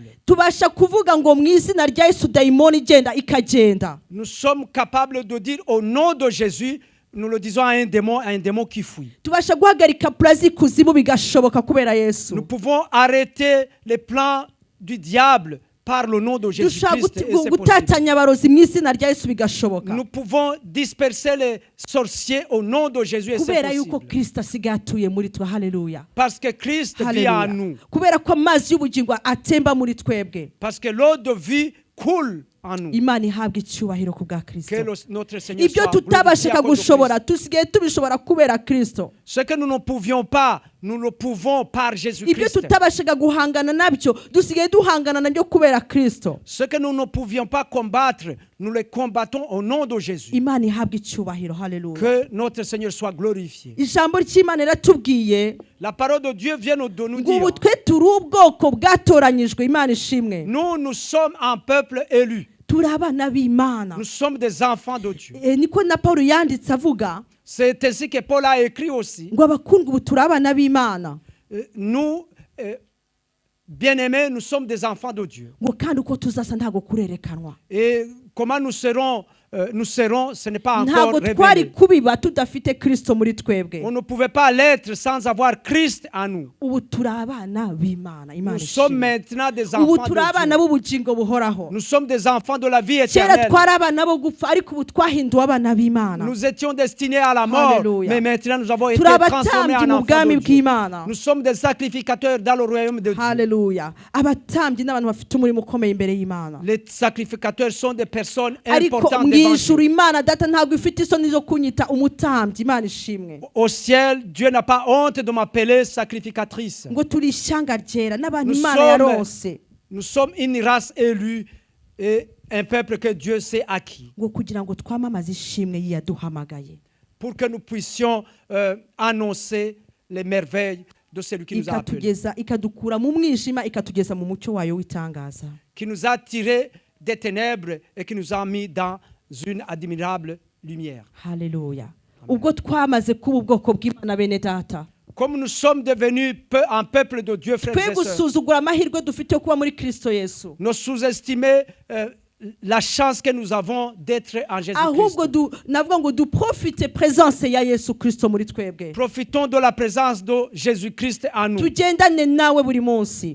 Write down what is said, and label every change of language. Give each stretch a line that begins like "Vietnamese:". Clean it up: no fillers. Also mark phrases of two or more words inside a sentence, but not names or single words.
Kinyarwanda: tubasha kuvuga ngo mu izina rya Yesu dayimoni igenda ikagenda.
French: Nous sommes capables de dire au nom de Jésus, nous le disons à un démon qui fuit.
Kinyarwanda: Tubasha guhagarika plazi kuzimu bigashoboka kubera Yesu.
French: Nous pouvons arrêter les plans du diable par le nom de Jésus-Christ. Et c'est possible.
Kinyarwanda: Gutatanya abarozi mu izina rya Yesu bigashoboka.
French: Nous pouvons disperser les sorciers au nom de Jésus et c'est
Kinyarwanda: Kubera yuko
French: possible.
Kinyarwanda: Kristo asigaye atuye muri twe. Haleluya.
French: Parce que Christ vit en nous.
Kinyarwanda: Kubera ko amazi y'ubugingo atemba muri twebwe.
French: Parce que l'eau de vie coule en nous.
Kinyarwanda: Imana ihabwa icyubahiro ku bwa Kristo.
French: Que notre Seigneur
Kinyarwanda: Ibyo
French: soit glorifié
Kinyarwanda: tutabashaka
French: à cause de
Kinyarwanda: gushobora
French: Christ.
Kinyarwanda: tusigaye tubishobora kubera Kristo.
French: Ce que nous ne pouvions pas, nous le pouvons par
Kinyarwanda: Ibyo
French: Jésus-Christ.
Kinyarwanda: tutabashaga guhangana nabyo dusigaye duhangana nabyo kubera Kristo.
French: Ce que nous ne pouvions pas combattre, nous le combattons au nom de Jésus.
Kinyarwanda: Imana ihabwa icyubahiro. Haleluya.
French: Que notre Seigneur soit glorifié.
Kinyarwanda: Ijambo ry'Imana riratubwiye
French: La parole de Dieu vient de nous
Kinyarwanda: ngo
French: dire,
Kinyarwanda: ubu twe turi ubwoko bwatoranyijwe. Imana ishimwe.
French: nous sommes un peuple élu.
Kinyarwanda: Turi abana b'Imana.
French: Nous sommes des enfants de Dieu.
Kinyarwanda: Niko na Paulo yanditse avuga
French: C'est ainsi que Paul a écrit aussi.
Kinyarwanda: ngo abakundwa ubu turi abana b'Imana.
French: Nous, bien-aimés, nous sommes des enfants de Dieu.
Kinyarwanda: Ngo kandi uko tuzasa ntago kurerekanwa.
French: Et comment nous serons, ce n'est pas encore
Kinyarwanda: Ntago twari
French: révélé.
Kinyarwanda: kubiba tudafite Kristo muri twebwe.
French: On ne pouvait pas l'être sans avoir Christ en nous.
Kinyarwanda: Ubu turi abana b'Imana. Imana
French: Nous sommes
Kinyarwanda: ishimwe.
French: maintenant des
Kinyarwanda: Ubu
French: enfants
Kinyarwanda: turi abana
French: de Dieu.
Kinyarwanda: b'ubugingo buhoraho.
French: Nous sommes des enfants de la vie
Kinyarwanda: Kera
French: éternelle.
Kinyarwanda: twari abana bo gupfa ariko ubu twahinduwe abana b'Imana.
French: Nous étions destinés à la mort, Alléluia. mais maintenant nous avons été
Kinyarwanda: Turi
French: transformés
Kinyarwanda: abatambyi
French: en
Kinyarwanda: mu
French: enfants
Kinyarwanda: bwami
French: de Dieu.
Kinyarwanda: bw'Imana.
French: Nous sommes des sacrificateurs dans le royaume de Dieu.
Kinyarwanda: Haleluya. Abatambyi n'abantu bafite umurimo ukomeye imbere y'Imana.
French: Les sacrificateurs sont des personnes
Kinyarwanda: Ariko
French: importantes
Kinyarwanda: mu
French: devant
Kinyarwanda: ijuru
French: Dieu.
Kinyarwanda: Imana data ntabwo ifite isoni zo kunyita umutambyi. Imana ishimwe.
French: Au ciel, Dieu n'a pas honte de m'appeler sacrificatrice.
Kinyarwanda: Ngo turi ishyanga ryera n'abantu
French: Nous
Kinyarwanda: Imana
French: sommes-
Kinyarwanda: yaronse.
French: Nous sommes une race élue et un peuple que Dieu s'est acquis.
Kinyarwanda: Ngo kugira ngo twamamaze ishimwe yaduhamagaye.
French: Pour que nous puissions annoncer les merveilles de celui qui nous a appelés.
Kinyarwanda: Ikatugeza ikadukura mu mwijima ikatugeza mu mucyo wayo w'itangaza.
French: Qui nous a tirés des ténèbres et qui nous a mis dans une admirable lumière.
Kinyarwanda: Haleluya. Ubwo twamaze kuba ubwoko bw'Imana bene data.
French: Comme nous sommes devenus un peuple de Dieu, frères
Kinyarwanda: Twe
French: et sœurs,
Kinyarwanda: gusuzugura amahirwe dufite yo kuba muri Kristo Yesu.
French: nous sous-estimer la chance que nous avons d'être en
Kinyarwanda: Ahubwo
French: Jésus-Christ.
Kinyarwanda: navuga ngo duprofite presence ya Yesu Kristo muri twebwe.
French: Profitons de la présence de Jésus-Christ en nous
Kinyarwanda: Tugendane nawe buri munsi.